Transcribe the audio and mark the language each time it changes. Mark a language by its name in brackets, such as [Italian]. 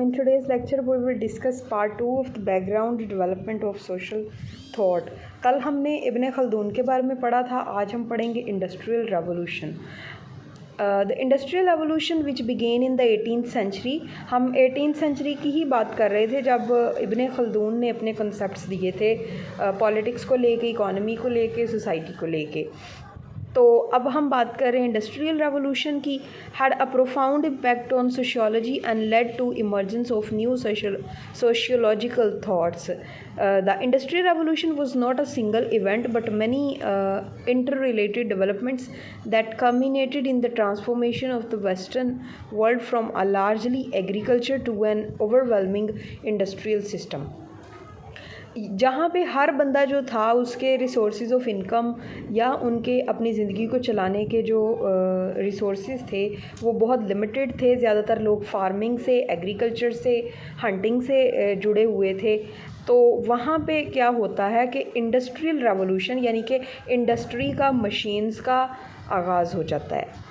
[Hindi] In today's lecture we will discuss part 2 of the background development of social thought. कल हमने इब्न Khaldun के बारे में पढ़ा था, आज हम पढ़ेंगे industrial revolution. [English] The industrial revolution which began in the 18th century. [Hindi] हम 18th century की ही बात कर रहे थे जब इब्न खल्दून ने अपने concepts दिए थे पॉलिटिक्स को लेके, इकोनॉमी को लेके, सोसाइटी को लेके. तो अब हम बात कर रहे हैं इंडस्ट्रियल रेवोल्यूशन की. [English] Had a profound impact on sociology and led to emergence of new sociological thoughts. The industrial revolution was not a single event but many interrelated developments that culminated in the transformation of the Western world from a largely agriculture to an overwhelming industrial system. [Hindi] जहाँ पे हर बंदा जो था उसके resources of income या उनके अपनी ज़िंदगी को चलाने के जो रिसोर्सेज थे वो बहुत लिमिटेड थे. ज़्यादातर लोग फार्मिंग से, एग्रीकल्चर से, हंटिंग से जुड़े हुए थे. तो वहाँ पे क्या होता है कि इंडस्ट्रियल रेवोल्यूशन यानी कि इंडस्ट्री का, मशीन्स का आगाज़ हो जाता है.